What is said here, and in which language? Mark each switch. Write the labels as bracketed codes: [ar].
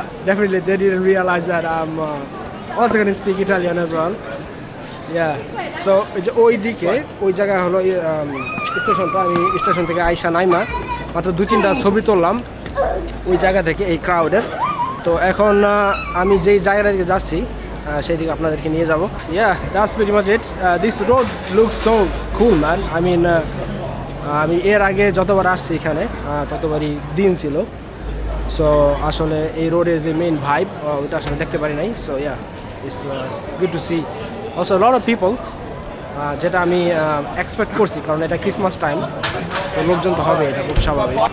[en] Definitely they didn't realize that I'm also going to speak Italian as well. Yeah, so [bn] ওই দিকে ওই জায়গায় হলো স্টেশনটা, আমি স্টেশন থেকে আইসা নাইমা মাত্র 2-3টা ছবি তুললাম ওই জায়গা থেকে এই ক্রাউডের। তো এখন আমি যেই জায়গাটা দিকে যাচ্ছি সেই দিকে আপনাদেরকে নিয়ে যাব। [en] Yeah, that's pretty much it. This road looks so cool, man. I mean, [bn] আমি এর আগে যতবার আসছি এখানে ততবারই দিন ছিল। সো আসলে এই রোডের যে মেইন ভাইব ওইটা আসলে দেখতে পারি নাই। [en] so yeah, it's good to see also lot of people, [bn] যেটা আমি এক্সপেক্ট করছি, কারণ এটা ক্রিসমাস টাইম, তো লোকজন তো হবে, এটা খুব স্বাভাবিক।